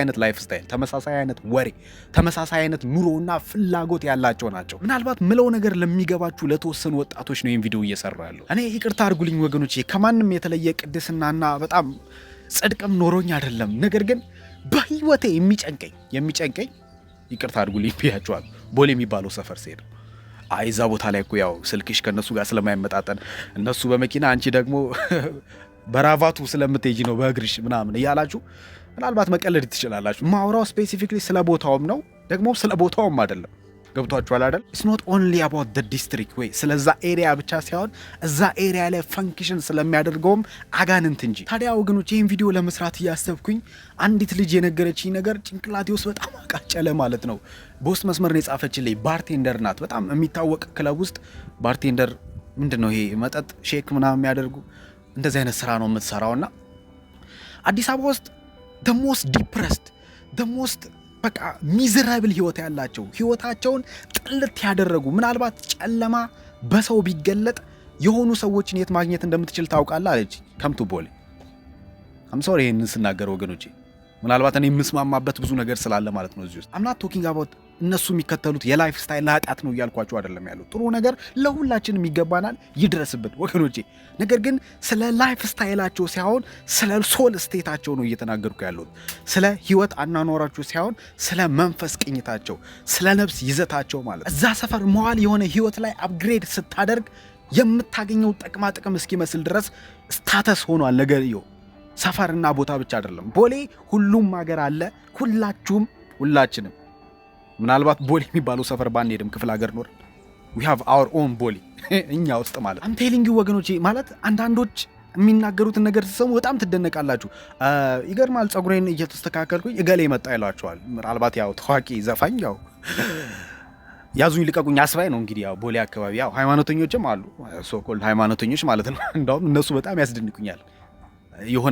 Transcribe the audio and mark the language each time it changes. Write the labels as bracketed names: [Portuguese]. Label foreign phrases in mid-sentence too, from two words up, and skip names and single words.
[Amharic] አይነት ላይፍ ስታይል፣ ተመሳሳይ አይነት ወሬ፣ ተመሳሳይ አይነት ኑሮና ፍላጎት ያላቸው ናቸው። ምናልባት ምለው ነገር ለሚገባችሁ ለተወሰኑ ወጣቶች ነው ይህን ቪዲዮ እየሰራ ያለው። እኔ ይቅርታ አድርጉልኝ ወገኖቼ፣ ከማንም የተለየ ቅድስናና በጣም ጽድቅም ኖሮኝ አይደለም። ነገር ግን በህይወቴ የሚጨንቀኝ ይቅርታ አድርጉልኝ ብያችኋል። ቦሌ የሚባለው ሰፈር ሲሄድ እዛ ቦታ ላይ እኮ ያው ስልክሽ ከነሱ ጋር ስለማይመጣጠን እነሱ በመኪና አንቺ ደግሞ በራቫቱ ስለምትሄጂ ነው በእግርሽ ምናምን እያላችሁ ምናልባት መቀለድ ትችላላችሁ። ማውራው ስፔሲፊክሊ ስለ ቦታውም ነው፣ ደግሞ ስለ ቦታውም አይደለም። ገብቷችኋል አይደል? [English] it's not only about the district [Amharic] ወይ ስለዛ ኤሪያ ብቻ ሳይሆን እዛ ኤሪያ ላይ ፈንክሽን ስለሚያደርገውም አጋንንት እንጂ። ታዲያ ወገኖች ይህን ቪዲዮ ለመስራት እያሰብኩኝ አንዲት ልጅ የነገረችኝ ነገር ጭንቅላቴ ውስጥ በጣም አቃጨለ ማለት ነው። በውስጥ መስመር ነው የጻፈችልኝ። ባርቴንደር ናት። በጣም የሚታወቅ ክለብ ውስጥ ባርቴንደር ምንድነው ይሄ መጠጥ ሼክ ምናምን የሚያደርጉ እንደዚህ አይነት ስራ ነው የምትሰራውና አዲስ አበባ ውስጥ [English] the most depressed the most [Amharic] በቃ ሚዘራብል ህይወት ያላቸው ህይወታቸውን ጥልት ያደረጉ ምናልባት ጨለማ በሰው ቢገለጥ የሆኑ ሰዎችን የት ማግኘት እንደምትችል ታውቃለህ አለች። ከምቱ ቦሌ ሶሪ ይሄንን ስናገር ወገኖቼ ምናልባት እኔ የምስማማበት ብዙ ነገር ስላለ ማለት ነው። እዚህ ውስጥ [English] I'm not talking about [Amharic] እነሱ የሚከተሉት የላይፍ ስታይል ኃጢአት ነው እያልኳቸው አይደለም ያለው። ጥሩ ነገር ለሁላችንም ይገባናል፣ ይድረስበት ወገኖቼ። ነገር ግን ስለ ላይፍ ስታይላቸው ሳይሆን ስለ ሶል ስቴታቸው ነው እየተናገርኩ ያለሁት። ስለ ህይወት አናኗራቸው ሳይሆን ስለ መንፈስ ቅኝታቸው፣ ስለ ነፍስ ይዘታቸው ማለት። እዛ ሰፈር መዋል የሆነ ህይወት ላይ አፕግሬድ ስታደርግ የምታገኘው ጥቅማ ጥቅም እስኪመስል ድረስ ስታተስ ሆኗል ነገርየው። ሰፈርና ቦታ ብቻ አይደለም። ቦሌ ሁሉም ሀገር አለ። ሁላችንም ምናልባት ቦሌ የሚባለው ሰፈር ባንሄድም ክፍለ ሀገር ኖር [English] we have our own [Amharic] ቦሌ እኛ ውስጥ ማለት [English] I'm telling you [Amharic] ወገኖቼ ማለት አንዳንዶች የሚናገሩትን ነገር ሲሰሙ በጣም ትደነቃላችሁ። ይገርማል። ጸጉሬን እየተስተካከልኩኝ እገሌ መጣ ይሏቸዋል። ምናልባት ያው ታዋቂ ዘፋኝ ያው ያዙኝ ልቀቁኝ አስባይ ነው እንግዲህ ያው ቦሌ አካባቢ ያው ሃይማኖተኞችም አሉ ሶኮልድ ሃይማኖተኞች ማለት ነው። እንደውም እነሱ በጣም ያስደንቁኛል። የሆነ